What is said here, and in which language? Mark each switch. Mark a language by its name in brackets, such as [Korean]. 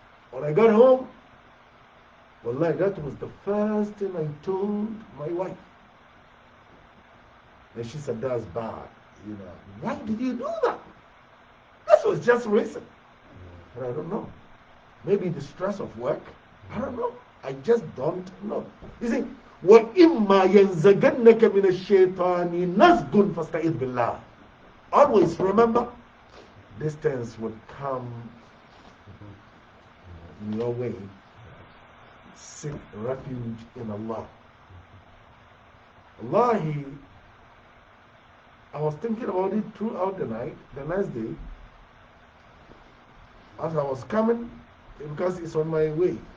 [English] When I got home, wallahi, that was the first thing I told my wife. And she said, that's bad. Why did you do that? This was just recent. And I don't know. Maybe the stress of work. I don't know. I just don't know. You see, [Arabic] وَإِمَّا يَنْزَغَنَّكَ مِنَ الشَّيْطَانِ نَزْغٌ فَاسْتَعِذْ بِاللَّهِ. [English] Always remember, distance would come in your way. Seek refuge in Allah. Wallahi, I was thinking about it throughout the night, the next day, as I was coming, because it's on my way.